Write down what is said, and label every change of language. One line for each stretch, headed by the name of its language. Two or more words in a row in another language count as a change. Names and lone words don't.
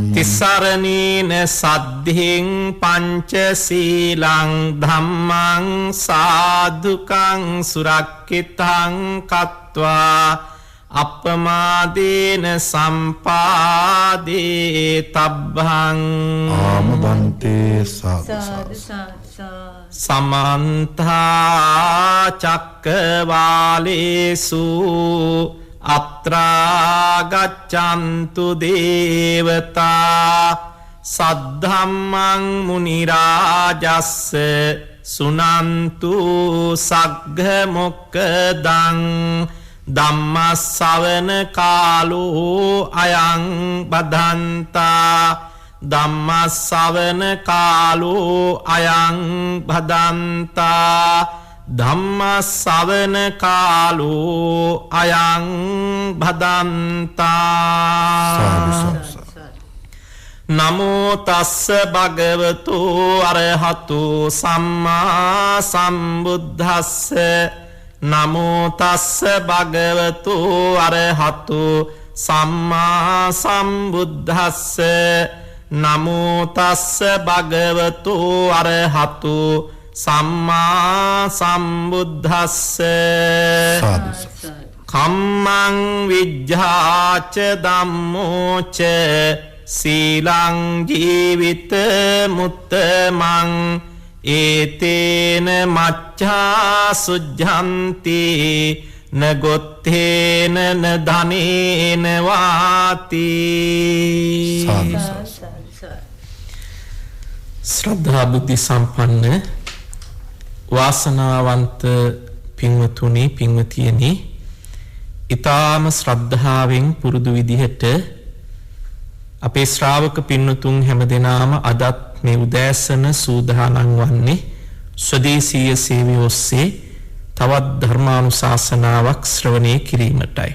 Pali: තිසරණේන සද්ධින් පංචශීලං ධම්මං සාදුකං සුරක්ඛිතං කତ୍වා අපමාදේන සම්පාදේ තබ්බං. ආමබන්තේ සාදු සමන්තා චක්කවාලේසු අත්‍රා ගච්ඡන්තු දේවතා සද්ධම්මං මුනි රාජස්ස සුනන්තු සග්ග මොක්ඛදං ධම්මස්සවන කාලෝ අයං බදන්තා. ධම්මස්සවන කාලෝ අයං බදන්තා. ධම්මස්සවන කාලෝ අයං භදන්තා නමෝ තස්ස භගවතු අරහතු සම්මා සම්බුද්දස්ස නමෝ තස්ස භගවතු අරහතු සම්මා සම්බුද්දස්ස නමෝ තස්ස භගවතු අරහතු සම්මා සම්බුද්දස්ස කම්මං විජ්ජාච ධම්මෝච සීලං ජීවිත මුත්තමං ඒතේන මච්ඡා සුද්ධන්ති නගොත්තේන නධනේන වාති
Sinhala: ශ්‍රද්ධා බුද්ධ සම්පන්න වාසනාවන්ත පින්වතුනි පින්වතියනි ඊ타ම ශ්‍රද්ධාවෙන් පුරුදු විදිහට අපේ ශ්‍රාවක පින්වතුන් හැමදෙනාම අදත් මේ උදෑසන සූදානම් වන්නේ ස්වදේශීය සේවය ඔස්සේ තවත් ධර්මානුශාසනාවක් ශ්‍රවණය කිරීමටයි.